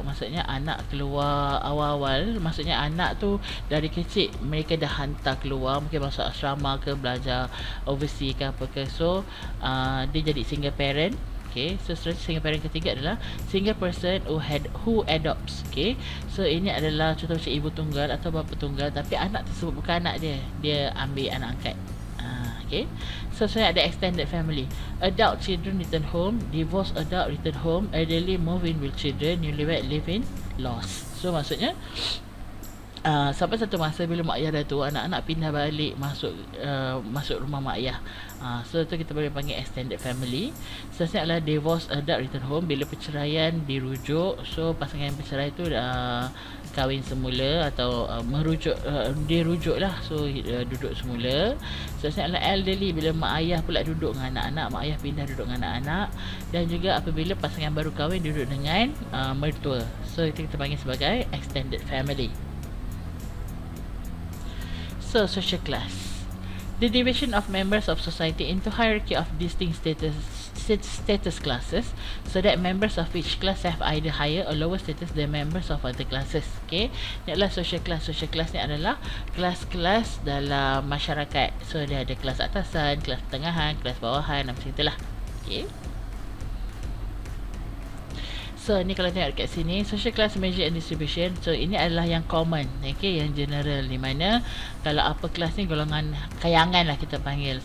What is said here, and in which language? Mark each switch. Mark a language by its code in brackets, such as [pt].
[ms] Maksudnya anak keluar awal-awal. Maksudnya anak tu dari kecil mereka dah hantar keluar, mungkin masuk asrama ke, belajar overseas ke apa ke. So dia jadi single parent. Okay, so seterusnya single parent ketiga adalah [en] single person who adopts. [ms] Okay, so ini adalah contoh macam ibu tunggal atau bapa tunggal, tapi anak tersebut bukan anak dia, dia ambil anak angkat. Okay, so saya ada extended family. [en] Adult children return home, divorced adult return home, elderly move in with children, newlywed live in lost. [ms] So maksudnya sampai satu masa bila mak ayah dah tua, anak-anak pindah balik masuk rumah mak ayah. So tu kita boleh panggil extended family. Seterusnya adalah [en] divorce adult return home, [ms] bila perceraian dirujuk. So pasangan yang bercerai tu kahwin semula atau dirujuk lah, so duduk semula. Seterusnya adalah elderly, bila mak ayah pula duduk dengan anak-anak, mak ayah pindah duduk dengan anak-anak. Dan juga apabila pasangan baru kahwin duduk dengan mertua. So itu kita panggil sebagai extended family. [en] So social class, the division of members of society into hierarchy of distinct status classes, so that members of each class have either higher or lower status than members of other classes. [ms] Okay, ini adalah social class. Social class ni adalah kelas-kelas dalam masyarakat. So dia ada kelas atasan, kelas pertengahan, kelas bawahan, macam itulah. Okay. So ni kalau tengok dekat sini, [en] social class measure and distribution. [ms] So ini adalah yang common, okay, yang general, di mana kalau upper class ni golongan kayangan lah kita panggil.